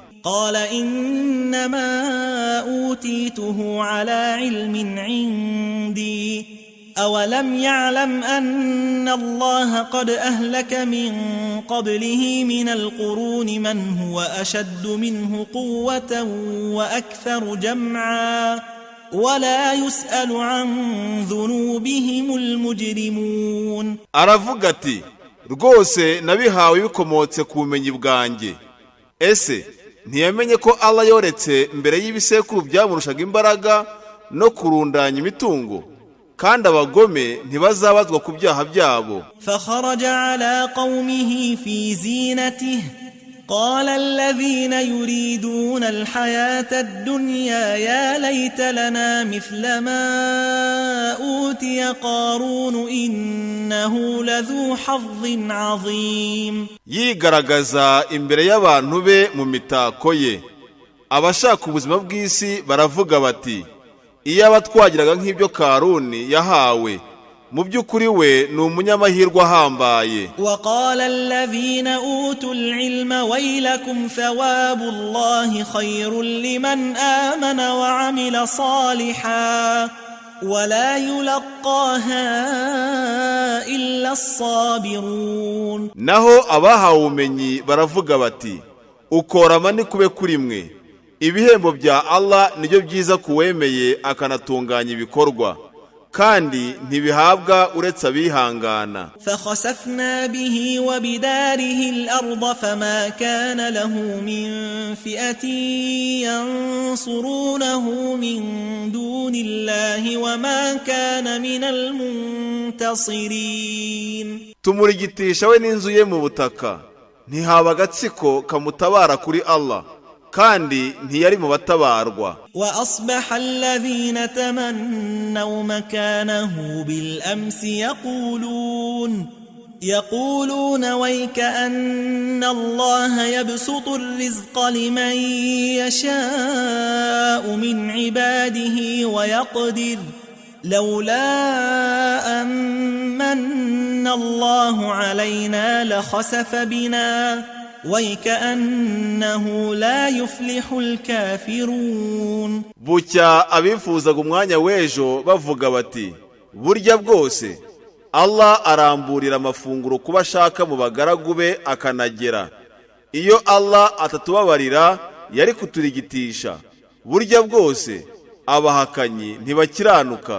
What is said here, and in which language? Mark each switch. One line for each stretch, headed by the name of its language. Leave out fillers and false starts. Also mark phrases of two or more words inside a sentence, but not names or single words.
Arabic: قال إنما أوتيته على علم عندي أولم يعلم أن الله قد أهلك من قبله من القرون من هو أشد منه قوة وأكثر جمعا ولا يسأل عن ذنوبهم المجرمون.
Kinyarwanda: aravuga ati rwose nabihawe bikomotse ku bumenyi bwanjye. Ese ntiyamenye ko Allah yoretse mbere y'ibisekuru byamurushaga imbaraga no kurundanya imitungo, kandi abagome ntibazabazwa ku byaha byabo.
Arabic: فخرج على قومه في زينته قال الذين يريدون الحياة الدنيا يا ليت لنا مثل ما أوتي قارون إنه لذو حظ عظيم.
Kinyarwanda: yigaragaza imbere y'abantu be mu mitako ye. Abashaka ubuzima bw'isi baravuga bati iyaba twagiraga nk'ibyo Karuni yahawe, mu byukuri we ni umunyamahirwe ahambaye.
Arabic: وقال الذين أوتوا العلم ويلكم ثواب الله خير لمن آمن وعمل صالحا ولا يلقاها إلا الصابرون.
Kinyarwanda: naho abahawe ubumenyi baravuga bati ukorama ni kube kuri mwe, ibihembo bya Allah nibyo byiza kuwemeye akanatunganya ibikorwa, kandi ntibihabwa uretse abihangana.
Arabic: فخسفنا به وبداره الأرض فما كان له من فئة ينصرونه من دون الله وما كان من المنتصرين.
Kinyarwanda: tumurigitisha we n'inzu ye mu butaka, ntihaba agatsiko kamutabara kuri Allah, kandi ntiyari mu batabarwa.
Arabic: وأصبح الذين تمنوا مكانه بالأمس يقولون ويك أن الله يبسط الرزق لمن يشاء من عباده ويقدر لولا أن الله علينا لخسف بنا ويكأنه لا يفلح الكافرون.
Kinyarwanda: bucya abifuzaga umwanya w'ejo bavuga bati burya bwose Allah aramburira amafunguro kuba ashaka mu bagaragu be akanagera. Iyo Allah atatubabarira yari kuturigitisha. Burya bwose abahakanyi ntibakiranuka.